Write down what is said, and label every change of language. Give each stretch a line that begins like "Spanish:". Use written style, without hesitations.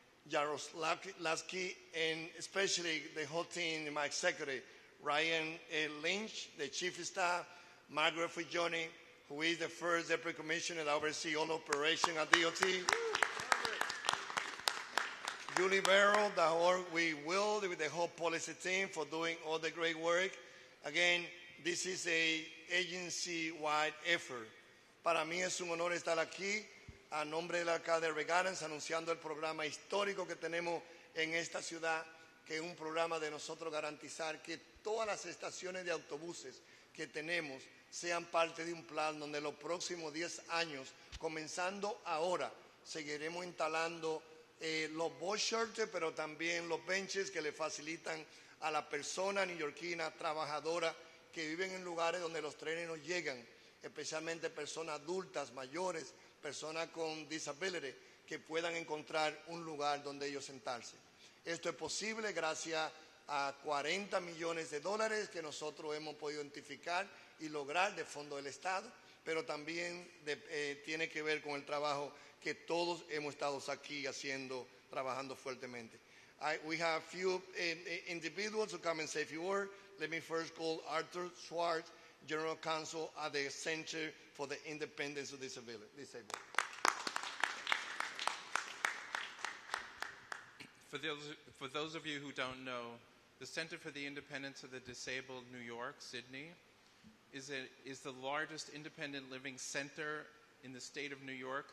English: Jaroslavsky, and especially the whole team, my executive, Ryan Lynch, the chief of staff, Margaret Fujoni, who is the first deputy commissioner that oversees all operations at DOT. Julie Barrow, that work we will with the whole policy team for doing all the great work. Again, this is a agency-wide effort.
Spanish: Para mí es un honor estar aquí a nombre del alcalde Regalens anunciando el programa histórico que tenemos en esta ciudad, que es un programa de nosotros garantizar que todas las estaciones de autobuses que tenemos sean parte de un plan donde los próximos 10 años, comenzando ahora, seguiremos instalando los bus shelters, pero también los benches que le facilitan a la persona neoyorquina trabajadora que viven en lugares donde los trenes no llegan, especialmente personas adultas, mayores, personas con disabilities, que puedan encontrar un lugar donde ellos sentarse. Esto es posible gracias a $40 millones que nosotros hemos podido identificar y lograr de fondo del Estado, pero también tiene que ver con el trabajo que todos hemos estado aquí haciendo, trabajando fuertemente.
English: We have a few individuals who come and say a few words. Let me first call Arthur Schwartz, General Counsel at the Center for the Independence of Disabled. For those of you who don't know, the Center for the Independence of the Disabled, New York, Sydney, is the largest independent living center in the state of New York.